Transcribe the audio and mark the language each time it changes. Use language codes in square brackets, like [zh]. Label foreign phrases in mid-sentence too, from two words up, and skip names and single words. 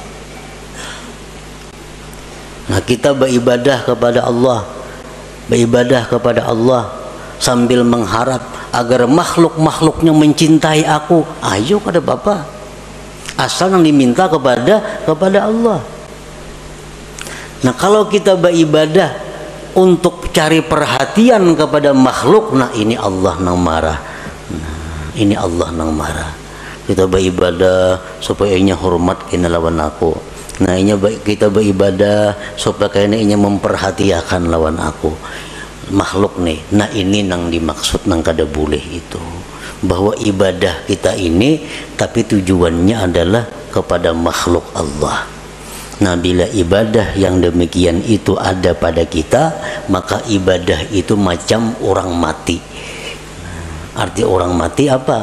[id] Nah kita beribadah kepada Allah sambil mengharap agar makhluk-makhluknya mencintai aku. Ayo kada apa-apa, asal yang diminta kepada Allah. Nah kalau kita beribadah untuk cari perhatian kepada makhluk, nah ini Allah nang marah. Nah, ini Allah nang marah. Kita beribadah supaya inya hormat kena lawan aku. Nah inya kita beribadah supaya kena inya memperhatikan lawan aku. Makhluk nih. Nah ini nang dimaksud nang kada boleh itu. Bahwa ibadah kita ini tapi tujuannya adalah kepada makhluk Allah. Nah bila ibadah yang demikian itu ada pada kita, maka ibadah itu macam orang mati. Arti orang mati apa?